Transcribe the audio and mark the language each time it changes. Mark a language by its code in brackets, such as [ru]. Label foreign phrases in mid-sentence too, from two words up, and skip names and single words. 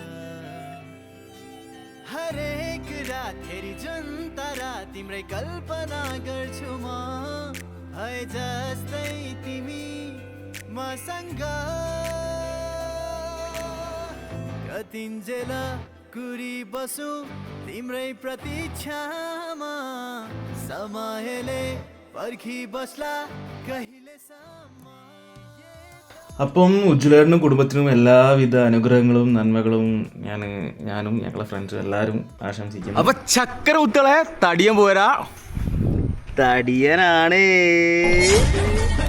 [ne] हरेक रात हेरी जुन तारा तिम्रै कल्पना गर्छु म, है जस्तै तिमी मसँग। कतिन्जेल कुरी बसु तिम्रै प्रतीक्षामा, समयले पर्खी बस्ला कहिलेसम्म। [ml] അപ്പം ഉജ്ജ്വലേട്ടനും കുടുംബത്തിനും എല്ലാവിധ അനുഗ്രഹങ്ങളും നന്മകളും ഞാനും ഞങ്ങളെ ഫ്രണ്ട്സും എല്ലാവരും ആശംസിക്കുന്നു. അപ്പൊ ചക്കര കുത്തളെ തടിയൻ പോരാ, തടിയനാണ്.